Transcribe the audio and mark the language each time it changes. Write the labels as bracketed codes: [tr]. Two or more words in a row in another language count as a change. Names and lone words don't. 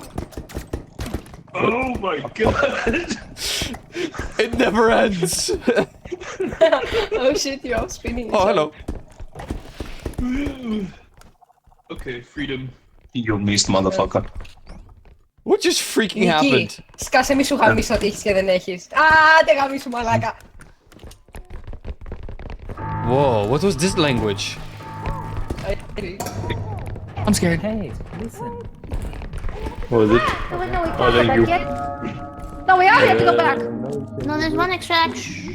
[en] Oh my god. It never ends. Oh shit, you're all spinning. Oh, hello. Okay, freedom. You missed, motherfucker. What just freaking Νίκη, happened? [el] σκάσε μη σου γαμίσω ότι έχεις και δεν έχεις. Α, δεν γαμίσου μαλάκα. [en] Whoa, what was this language? I'm scared. Hey, listen. What is it? No, wait, no, we Oh, can't go thank back you. yet. No, we are have to go back. No, there's one extra action.